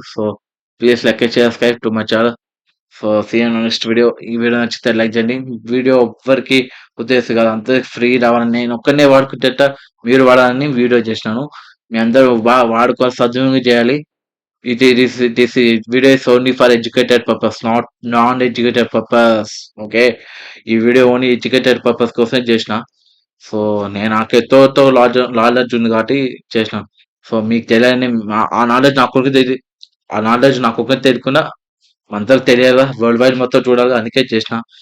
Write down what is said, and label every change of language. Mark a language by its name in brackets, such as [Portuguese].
[English] So please like subscribe to my channel. So see you next video. [Telugu] ఈ video నచ్చితే like చేయండి. Video ఎవ్వరికి ఉద్దేశం కాదు, అంతే ఫ్రీ రావాలని నేను ఒక్కనే వాడుకుంటేట మీరు వాడాలని వీడియో చేసినాను. మీ అందరూ బాగా వాడుకోవాలి, సద్వినియోగం చేయాలి. [English] This video is only for educated purpose, not non-educated purpose. [Telugu] Okay, ఈ వీడియో ఓన్లీ ఎడ్యుకేటెడ్ పర్పస్ కోసమే చేసిన. సో నేను నాకు ఎంతో నాలెడ్జ్ ఉంది కాబట్టి చేసిన. సో మీకు తెలియని ఆ నాలెడ్జ్ ఆ నాలెడ్జ్ నాకు ఒకరికి తెలియకుండా అందరికి తెలియాలా, వరల్డ్ వైడ్ మొత్తం చూడాలి, అందుకే చేసిన.